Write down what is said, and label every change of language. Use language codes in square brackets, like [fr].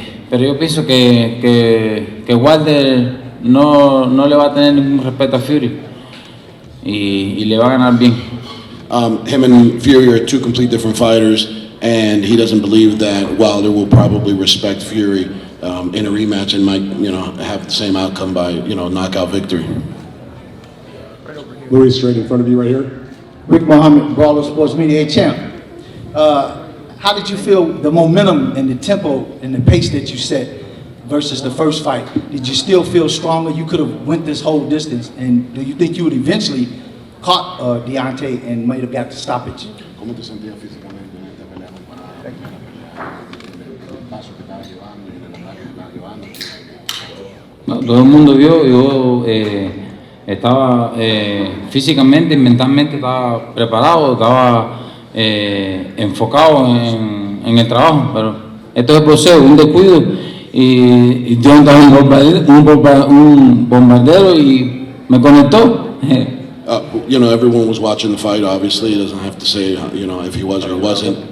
[es] Pero yo pienso que Wilder no le va a tener ningún respeto a Fury y le va a ganar bien. [en] Him and Fury are two complete different fighters, and he doesn't believe that Wilder will probably respect Fury in a rematch and might, have the same outcome by, knockout victory. Luis, right in front of you right here. Rick Mohammed, Brawler Sports Media champ. How did you feel the momentum and the tempo and the pace that you set versus the first fight? Did you still feel stronger? You could have went this whole distance, and do you think you would eventually caught Deontay and might have got the stoppage? [es] ¿Cómo te sentías físicamente en esta pelea comparada? El paso que estabas llevando y el ataque que estabas llevando. No, todo el mundo vio, yo estaba físicamente y mentalmente estaba preparado, estaba enfocado en el trabajo, pero esto es boxeo, un descuido y Deontay un bombardero y me conectó. [en] Everyone was watching the fight. Obviously, he doesn't have to say, if he was or wasn't.